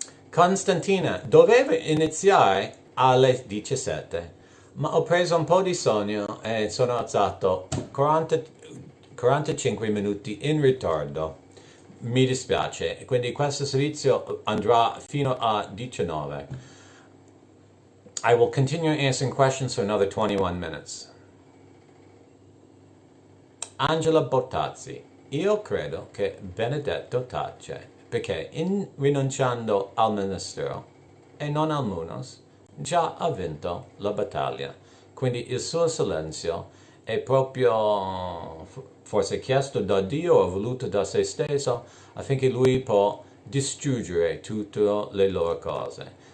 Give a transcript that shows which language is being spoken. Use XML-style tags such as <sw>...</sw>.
<it>Costantina, dovevo iniziare alle 17, ma ho preso un po' di sonno e sono alzato 45 minuti in ritardo. Mi dispiace, quindi questo servizio andrà fino a 19.</it> <en>I will continue answering questions for another 21 minutes.</en> <it>Angela Bottazzi, io credo che Benedetto tace, perché in rinunciando al ministero e non al munus, già ha vinto la battaglia. Quindi il suo silenzio è proprio forse chiesto da Dio o voluto da se stesso affinché lui può distruggere tutte le loro cose.</it>